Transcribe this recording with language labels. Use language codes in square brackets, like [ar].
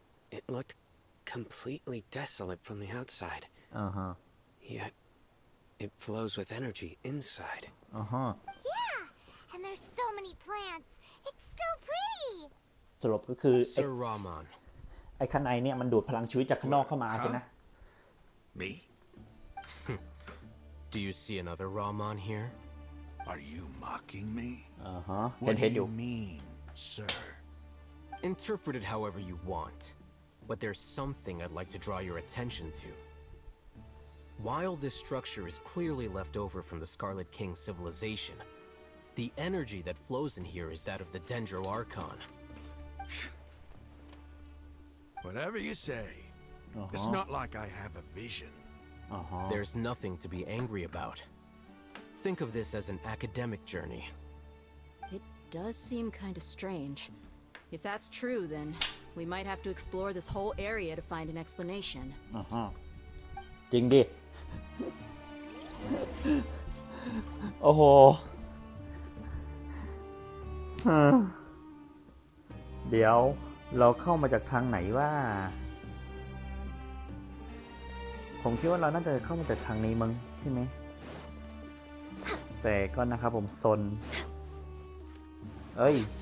[en] It looked completely desolate from the outside. Yet, it flows with energy inside. Yeah, and there's so many plants. It's so pretty. [th] สรุปก็คือ [en] Sir Rahman. [th] ไอ้ข้างในเนี่ยมันดูดพลังชีวิตจากข้างนอกเข้ามาใช่ไหม [en] Me? Do you see another Rahman here? Are you mocking me? What do you mean, sir? Interpret it however you want, but there's something I'd like to draw your attention to. While this structure is clearly left over from the Scarlet King's civilization, the energy that flows in here is that of the Dendro Archon. Whatever you say. It's not like I have a vision. There's nothing to be angry about. Think of this as an academic journey. It does seem kind of strange. If that's true, then we might have to explore this whole area to find an explanation. [th] จริงดิ โอ้โหเดี๋ยวเราเข้ามาจากทางไหนว่าผมคิดว่าเราน่าจะเข้ามาจากทางนี้มั้งใช่ไหมแต่ก็นะครับผมซนเฮ้ย